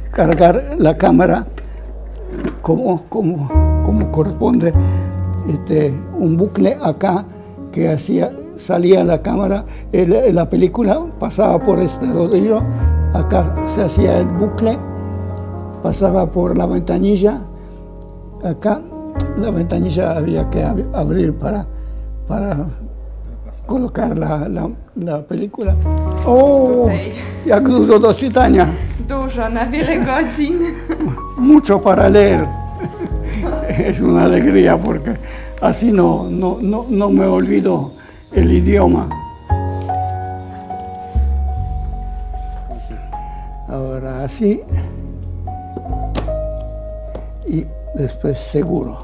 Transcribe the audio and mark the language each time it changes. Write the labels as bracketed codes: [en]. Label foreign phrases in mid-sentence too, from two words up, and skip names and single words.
[es] cargar la cámara como corresponde, un bucle acá que salía la cámara, la película pasaba por este rodillo, acá se hacía el bucle, pasaba por la ventanilla, acá la ventanilla había que abrir para colocar la pelíkula. [pl] O, jak dużo do czytania. Dużo, na wiele godzin. [es] Mucho para leer. Es una alegría porque así no me olvido el idioma. Ahora así y después seguro.